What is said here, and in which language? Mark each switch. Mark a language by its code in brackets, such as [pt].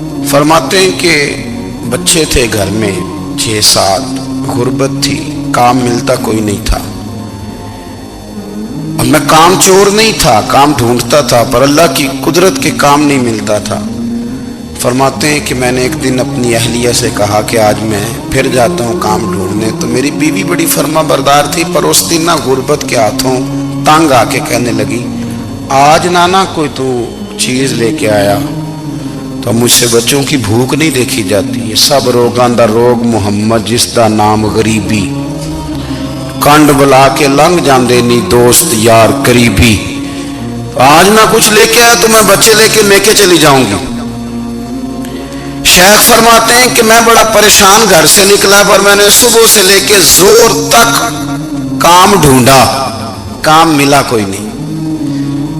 [ur] فرماتے ہیں کہ بچے تھے گھر میں 6-7, غربت تھی, کام ملتا کوئی نہیں تھا, اور میں کام چور نہیں تھا, کام ڈھونڈتا تھا, پر اللہ کی قدرت کے کام نہیں ملتا تھا. فرماتے ہیں کہ میں نے ایک دن اپنی اہلیہ سے کہا کہ آج میں پھر جاتا ہوں کام ڈھونڈنے. تو میری بیوی بڑی فرما بردار تھی, پر اس دن نہ غربت کے ہاتھوں تانگ آ کے کہنے لگی آج نانا کوئی تو چیز لے کے آیا. تو مجھ سے بچوں کی بھوک نہیں دیکھی جاتی. [pa] یہ سب روگاں دا روگ محمد جس دا نام غریبی. کنڈ بلا کے لنگ جاندے نہیں دوست یار قریبی. [ur] آج نہ کچھ لے کے آیا تو میں بچے لے کے میکے چلی جاؤں گی. شیخ فرماتے ہیں کہ میں بڑا پریشان گھر سے نکلا پر میں نے صبح سے لے کے زور تک کام ڈھونڈا, کام ملا کوئی نہیں.